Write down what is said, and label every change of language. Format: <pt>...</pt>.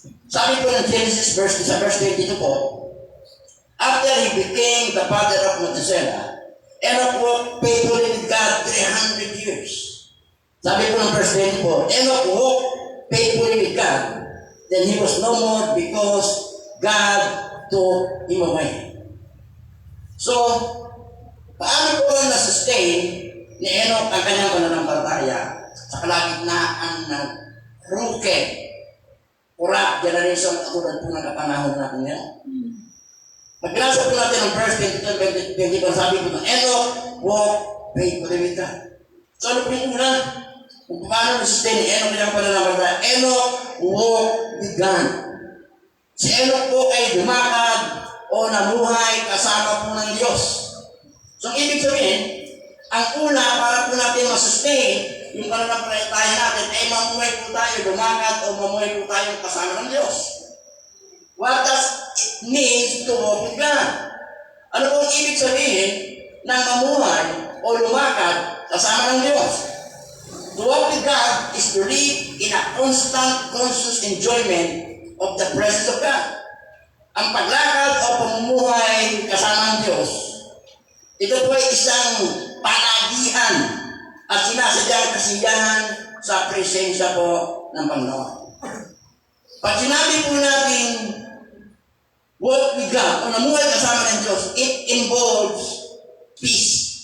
<tl>Sabi po ng Genesis sa verse 22 po,</tl> <en>after he became the father of Methuselah, Enoch walked faithfully with God 300 years.</en> <tl>Sabi po ng verse 24,</tl> <en>Enoch walked faithfully with God, then he was no more because God took him away.</en> <tl>So, paano po na-sustain ni Enoch ang kanyang pananampalataya sa kalagitnaan ng</tl> <en>crooked, corrupt generation</en> <tl>katulad po ng kapanahon natin ngayon? Pag binasa po natin ang verse 22, sabi po na</tl> <en>Enoch walked faithfully with God.</en> <tl>So, ano po yung una? Kung paano na-sustain ni Enoch ang pananampalataya?</tl> <en>Enoch walked with God.</en> <tl>Si Enoch po ay lumakad o namuhay kasama po ng Diyos. So, ibig sabihin, ang una para po natin masustain yung pananampalataya natin ay mamuhay po tayo, lumakad o mamuhay po tayo kasama ng Diyos.</tl> <en>What does it mean to walk with God?</en> <tl>Ano po ang ibig sabihin ng mamuhay o lumakad kasama ng Diyos?</tl> <en>To walk with God is to live in a constant, conscious enjoyment of the presence of God.</en> <tl>Ang paglakad o pamumuhay kasama ng Diyos, ito po ay isang panagihan at sinasadyang kasiyahan sa presensya po ng Panginoon. Pag sinabi po natin</tl> <en>walk with God</en> <tl>o namuhay kasama ng Diyos,</tl> <en>it involves peace.</en>